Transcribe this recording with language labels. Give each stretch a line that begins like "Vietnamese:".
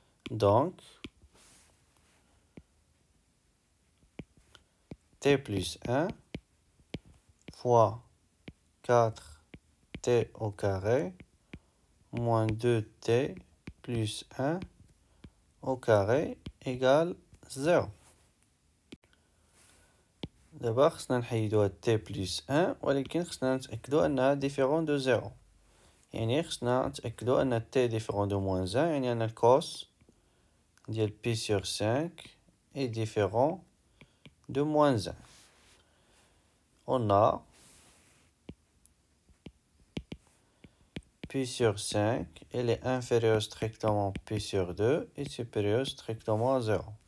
French: Donc t plus 1 fois 4t au carré moins 2t plus 1 au carré égale 0.
Arabic: دابا خصنا نحيدو هاد
French: t plus 1
Arabic: ولكن خصنا نتأكدو أنها
French: différent de 0.
Arabic: يعني خصنا نتأكدو أن
French: t différent de moins 1
Arabic: يعني أن الكوس ديال
French: pi sur 5 est différent de moins 1. On a pi sur 5, elle est inférieure strictement pi sur 2 et supérieure strictement à 0.